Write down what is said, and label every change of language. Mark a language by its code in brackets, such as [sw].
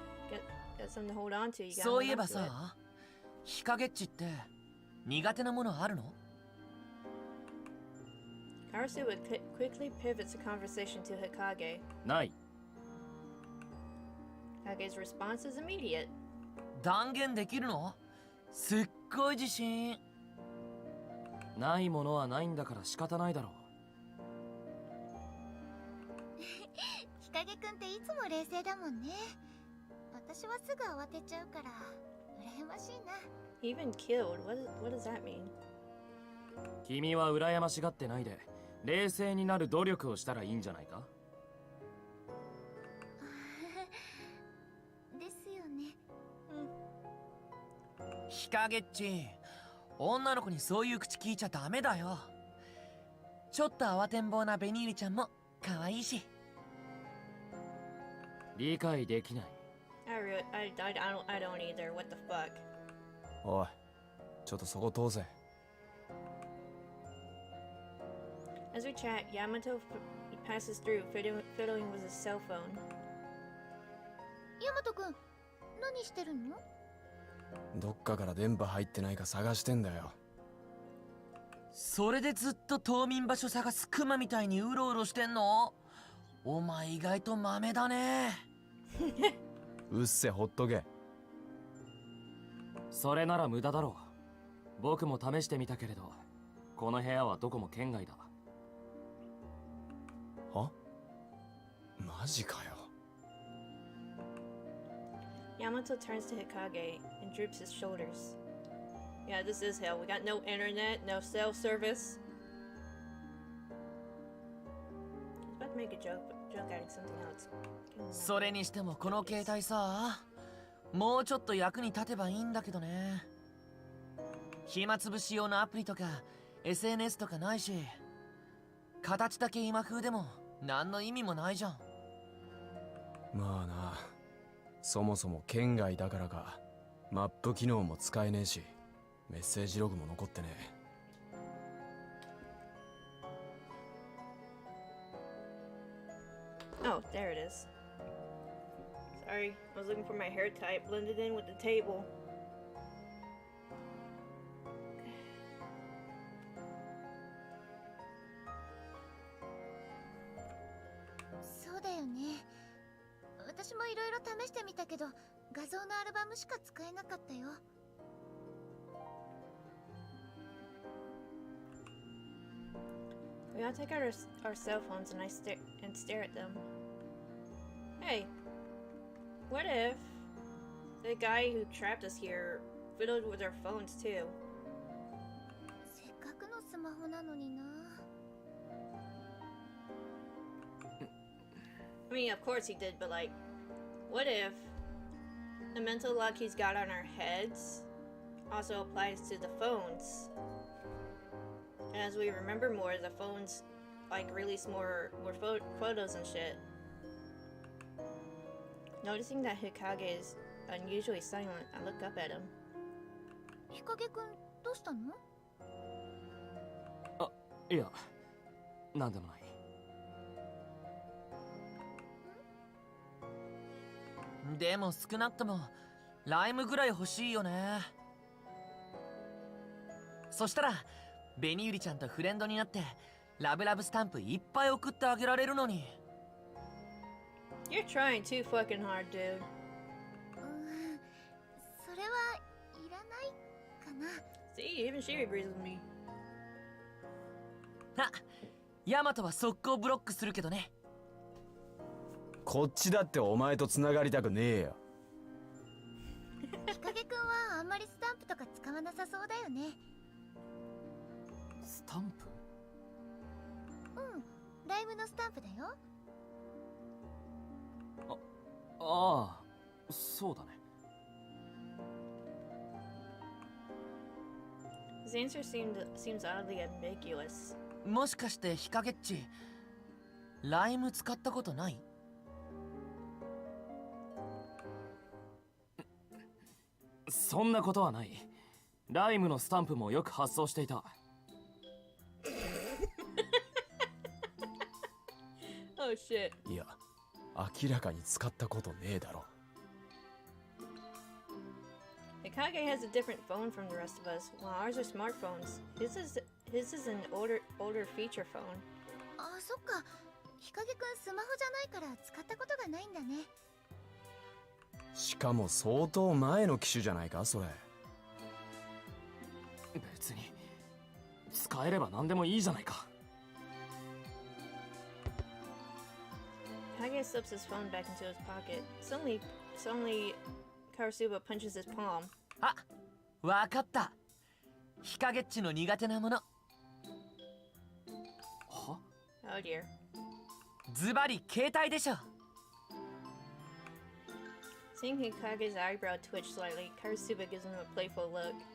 [en] Got something to hold on to. You gotta hold on to it. [ja] そういえばさ、日陰っちって苦手なものあるの? [en] Karasu would quickly pivot the conversation to Hikage. [ja] ない。 [en] Hikage's response is immediate. [ja] 断言できるの?すっごい自信。ないものはないんだから仕方ないだろう。日陰くんっていつも冷静だもんね。私はすぐ慌てちゃうから羨ましいな。 [en] Even killed? What does that mean? [ja] 君は羨ましがってないで冷静になる努力をしたらいいんじゃないか？ですよね。日陰っち。女の子にそういう口聞いちゃダメだよ。ちょっと慌てんぼうなベニールちゃんも可愛いし。理解できない。 [en] I don't either. What the fuck? [ja] おい、ちょっとそこ通せ。 [en] As we chat, Yamato passes through, fiddling with his cell phone. [ja] ヤマト君、何してるの？どっかから電波入ってないか探してんだよ。それでずっと冬眠場所探すクマみたいにうろうろしてんの？お前意外と豆だね。うっせ、ほっとけ。それなら無駄だろう。僕も試してみたけれど、この部屋はどこも圏外だ。は？マジかよ。 [en] Yamato turns to Hikage and droops his shoulders. Yeah, this is hell. We got no internet, no cell service. I was about to make a joke adding something else. [ja] それにしてもこの携帯さ、もうちょっと役に立てばいいんだけどね。暇つぶし用のアプリとか SNS とかないし、形だけ今風でも何の意味もないじゃん。まあな。そもそも県外だからかマップ機能も使えねえしメッセージログも残ってねえ。 [en] Oh, there it is. Sorry, I was looking for my hair type, blended in with the table. [ja] そうだよね。私もいろいろ試してみたけど、画像のアルバムしか使えなかったよ。 [en] We all take out our cell phones and stare at them. Hey, what if the guy who trapped us here fiddled with our phones too? [ja] せっかくのスマホなのにな。 [en] I mean, of course he did, but like, what if the mental lock he's got on our heads also applies to the phones? And as we remember more, the phones like release more photos and shit. Noticing that Hikage is unusually silent, I look up at him. [ja] 日陰くん、どうしたの？あ、いや、なんでもない。でも少なくともライムぐらい欲しいよね。そしたら紅ゆりちゃんとフレンドになってラブラブスタンプいっぱい送ってあげられるのに。 [en] You're trying too fucking hard, dude. [ja] それはいらないかな。 [en] See, even she agrees with me. [ja] あ、ヤマトは速攻ブロックするけどね。こっちだってお前と繋がりたくねえよ。日陰くんはあんまりスタンプとか使わなさそうだよね。スタンプ？うん、ライブのスタンプだよ。ああ、そうだね。 [en] His answer seems oddly ambiguous. [ja] もしかして日陰っちライム使ったことない？そんなことはない。ライムのスタンプもよく発送していた。 [en] Oh shit. [ja] いや、明らかに使ったことねえだろ。 [en] Hikage has a different phone from the rest of us, while ours are smartphones. His is an older feature phone. [ja] あ、そっか。日陰くんスマホじゃないから使ったことがないんだね。しかも相当前の機種じゃないか、それ。別に使えれば何でもいいじゃないか。 [en] Hikage slips his phone back into his pocket. Suddenly, Karasuba punches his palm. [ja] あ、わかった。日陰っちの苦手なもの。は？ [en] Oh dear. [ja] ズバリ携帯でしょ。 [en] Seeing Hikage's eyebrow twitch slightly, Karasuba gives him a playful look.